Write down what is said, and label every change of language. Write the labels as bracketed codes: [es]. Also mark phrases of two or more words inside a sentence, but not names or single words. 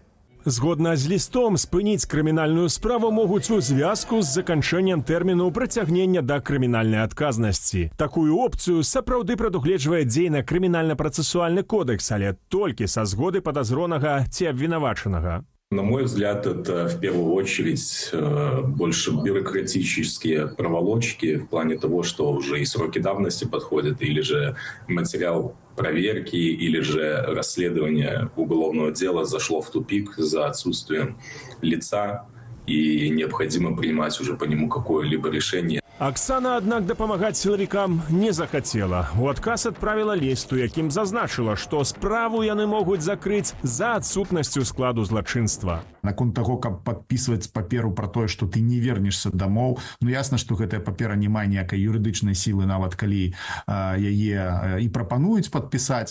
[be] Згодна з лістом, спыніць крымінальную справу могуць у звязку з заканчэннем тэрміну прыцягнення да крымінальнай адказнасці. Такую опцыю сапраўды прадугледжвае дзейна крымінальна-працэсуальны кодекс, але толькі са згоды падазронага ці абвінавачанага. [ru] На мой взгляд, это в первую очередь больше бюрократические проволочки в плане того, что уже и сроки давности подходят, или же материал проверки, или же расследование уголовного дела зашло в тупик за отсутствием лица, и необходимо принимать уже по нему какое-либо решение. [be] Аксана, аднак, дапамагаць сілавікам не захацела. У адказ адправіла ліст, у якім зазначыла, што справу яны могуць закрыць за адсутнасцю складу злачынства. Наконт таго, каб падпісваць паперу пра тое, што ты не вернешся дамоў, ясна, што гэтая папера не мае ніякай юрыдычнай сілы, нават калі яе і прапануюць падпісаць.